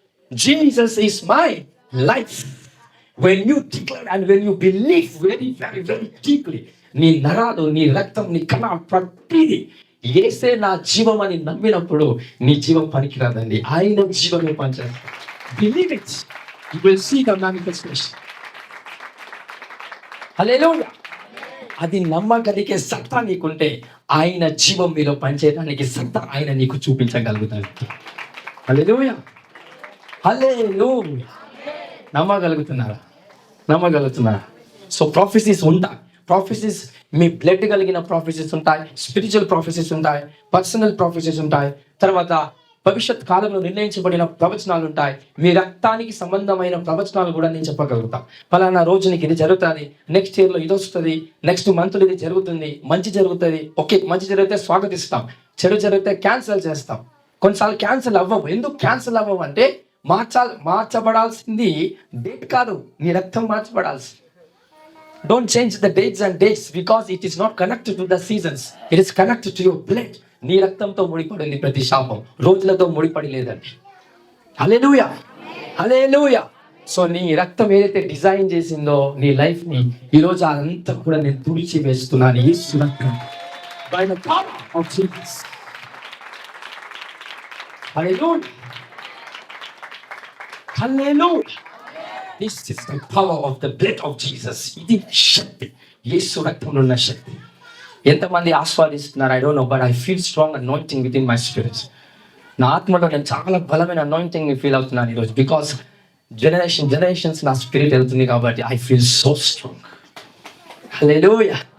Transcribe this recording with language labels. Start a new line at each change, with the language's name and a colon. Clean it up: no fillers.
English: Jesus is my life. When you declare and when you believe very very very deeply,
Telugu: నీ నరాలు, నీ రక్తం, నీ కణ ప్రతిదీ యేసే నా జీవం అని నమ్మినప్పుడు నీ జీవం పనికిరాదండి, ఆయన జీవమే పనిచేస్తుంది.
English: Believe it, you will see the manifestation.
Telugu: హల్లెలూయా. అది నమ్మగలిగే సత్తా నీకుంటే ఆయన జీవం మీలో పనిచేయడానికి సత్తా ఆయన నీకు చూపించగలుగుతాడు. హల్లెలూయా. హల్లెలూయా. నమ్మగలుగుతున్నారా? నమ్మగలుగుతున్నారా? సో ప్రొఫెసీస్ ఉంటాయి. ప్రొఫెసీస్ మీ బ్లడ్ కలిగిన ప్రొఫెసీస్ ఉంటాయి, స్పిరిచువల్ ప్రొఫెసీస్ ఉంటాయి, పర్సనల్ ప్రొఫెసీస్ ఉంటాయి, తర్వాత భవిష్యత్ కాలంలో నిర్ణయించబడిన ప్రవచనాలు ఉంటాయి. మీ రక్తానికి సంబంధమైన ప్రవచనాలు కూడా నేను చెప్పగలుగుతాను. ఫలానా రోజు నీకు ఇది జరుగుతుంది, నెక్స్ట్ ఇయర్లో ఇది వస్తుంది, నెక్స్ట్ మంత్లో ఇది జరుగుతుంది, మంచి జరుగుతుంది. ఓకే, మంచి జరిగితే స్వాగతిస్తాం, చెడు జరిగితే క్యాన్సిల్ చేస్తాం. కొన్నిసార్లు క్యాన్సిల్ అవ్వవు. ఎందుకు క్యాన్సిల్ అవ్వవు అంటే మార్చబడాల్సింది డేట్ కాదు, నీ రక్తం మార్చబడాల్సి.
English: Don't change the dates and dates because it is not connected to the seasons. It is connected to your blood.
Telugu: నీ రక్తంతో ముడిపడింది ప్రతి శాపం, రోజులతో ముడిపడి లేదండి. హల్లెలూయా. హల్లెలూయా. సో నీ రక్తం ఏదైతే డిజైన్ చేసిందో నీ లైఫ్ ని, ఈరోజు అదంతా కూడా నేను తుడిచి వేస్తున్నాను. యేసు రక్తం
English: by the power of Jesus. Hallelujah. Hallelujah. This is the power of the blood of Jesus.
Telugu: ఇది శక్తి, యేసు రక్తంలో ఉన్న శక్తి. ఎంతమంది ఆస్వాదిస్తున్నారు
English: I don't know, but I feel strong anointing with in my spirit.
Telugu: నా ఆత్మలో నేను చాలా బలమైన అనాయింటింగ్ ఫీల్ అవుతున్నాను ఈరోజు. బికాస్ జనరేషన్స్ నా స్పిరిట్ వెళ్తుంది కాబట్టి
English: I feel so strong.
Telugu: Hallelujah.